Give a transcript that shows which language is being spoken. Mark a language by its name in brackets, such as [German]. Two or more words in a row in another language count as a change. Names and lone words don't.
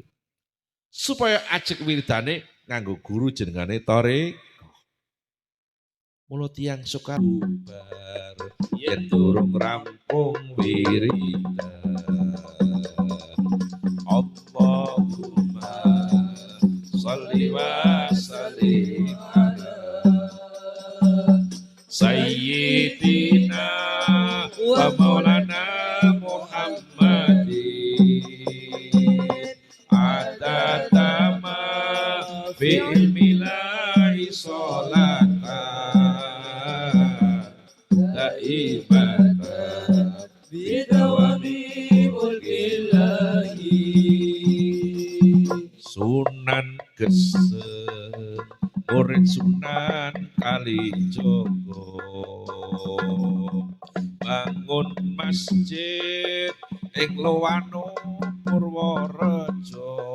[Javanese] Supaya ajek wiridane nganggo guru jenengane Tore. Mula tiyang sukar bubar yen durung rampung wiridan. [Arabic] اللهم صل وسلم على سيدنا ومولانا محمد عدد ما في علم الله صلاة دائمة بدوام ملك الله [Javanese] Sunan Geseng murid Sunan Kalijogo bangun masjid ing Lowano Purworejo